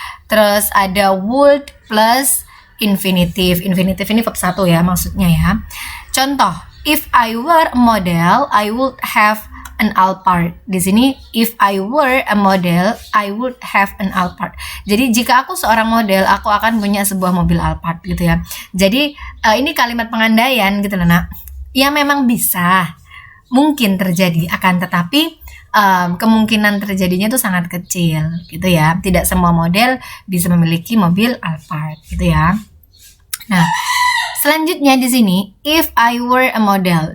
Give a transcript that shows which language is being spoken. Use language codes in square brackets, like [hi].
[id] Terus ada would plus infinitive. Infinitive ini verb 1 ya maksudnya ya. Contoh, [en] if I were a model, I would have an Alphard. [id] Di sini [en] if I were a model, I would have an Alphard. [id] Jadi jika aku seorang model, aku akan punya sebuah mobil Alphard gitu ya. Jadi ini kalimat pengandaian gitu loh nak. Ya memang bisa, mungkin terjadi, akan tetapi kemungkinan terjadinya itu sangat kecil gitu ya. Tidak semua model bisa memiliki mobil Alphard gitu ya. Nah, Selanjutnya di sini, [en] if I were a model.